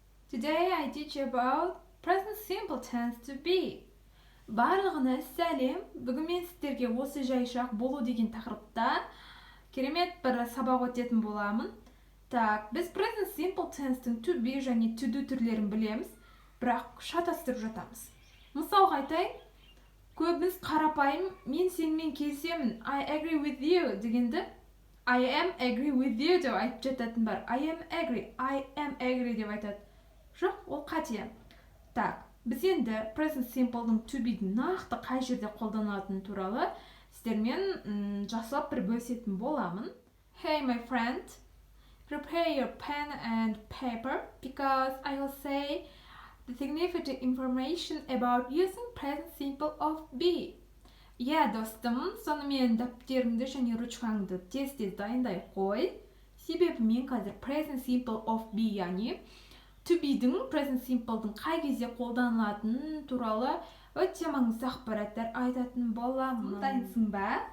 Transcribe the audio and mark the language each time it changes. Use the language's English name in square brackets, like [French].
[English] Today I teach about present simple tense to be. [Kazakh] Барлығына сәлем. Бүгін мен сіздерге осы жайшақ болу деген тақырыпта керемет бір сабақ өтетін боламын. Так, біз present simple tense-тің to be және to do түрлерін білеміз, бірақ шатастырып жатамыз. Мысалға айтайын, көбіміз қарапайым мен сенімен келісемін, [English] I agree with you [Kazakh] дегенді [English] I am agree with you [Kazakh] деп айтып жататын бар. [English] I am agree [Kazakh] деп айтады. Жоқ, ол қате. Так, біз енді present simple-дің to be-дің нақты қай жерде қолданылатыны туралы сіздермен жасап бір бөлісетін боламын. [English] Hey my friend, prepare your pen and paper because I will say the significant information about using present simple of be. [Kazakh] Иә, достым, сонымен дәптеріңді және ручкаңды тез-тез дайындай қой. Себебі мен қазір present simple of be, яғни to be-дің present simple-дің қай кезде қолданылатыны туралы өте маңызды ақпараттар айтатын боламын. Дайынсың ба?